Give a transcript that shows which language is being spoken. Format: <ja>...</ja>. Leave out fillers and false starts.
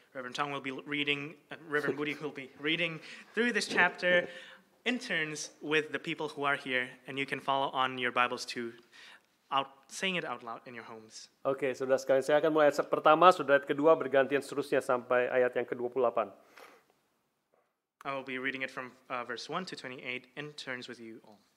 <en>Reverend Tong will be reading, Reverend Budi will be reading through this chapter in turns with the people who are here, and you can follow on your Bibles too, saying it out loud in your homes.</en> <id>Oke, saudara sekalian, saya akan mulai ayat pertama, saudara ayat kedua, bergantian seterusnya sampai ayat yang ke-28.</id> <en>I will be reading it from verse 1 to 28 in turns with you all.</en>